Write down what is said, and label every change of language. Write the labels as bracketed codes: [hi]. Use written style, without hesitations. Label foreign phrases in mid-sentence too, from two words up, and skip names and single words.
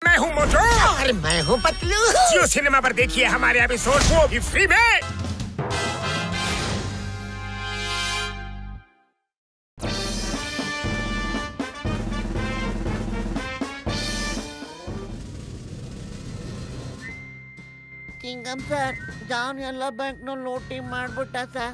[hi] मैं हूँ मोटू और मैं हूँ पतलू। जियो सिनेमा पर देखिए हमारे एपिसोड को भी फ्री में। [kn] ಚಿಂಗಂ ಸರ್, ಜಾನ್ ಎಲ್ಲ ಬ್ಯಾಂಕ್ ನ ಲೂಟಿ ಮಾಡ್ಬಿಟ್ಟ ಸರ್.